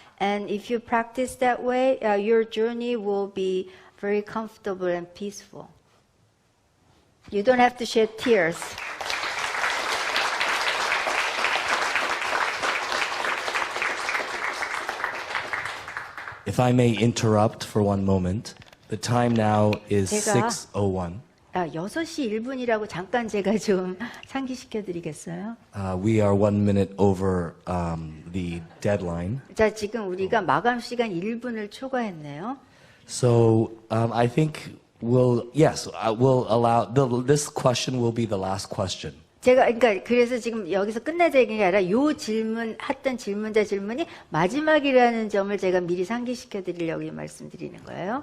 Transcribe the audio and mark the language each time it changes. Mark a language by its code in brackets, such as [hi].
[en] And if you practice that way, your journey will be very comfortable and peaceful. You don't have to shed tears. If I may interrupt for one moment, the time now is [ko] 제가 [en] 6:01. [ko] 6시 1분이라고 잠깐 제가 좀 상기시켜 드리겠어요? [en] We are 1 minute over the deadline. [ko] 자, 지금 우리가 마감 시간 1분을 초과했네요. [en] So I think we'll allow this question will be the last question. [ko] 그러니까 그래서 지금 여기서 끝내자 얘기가 아니라 요 질문 했던 질문자 질문이 마지막이라는 점을 제가 미리 상기시켜 드리려고 말씀드리는 거예요.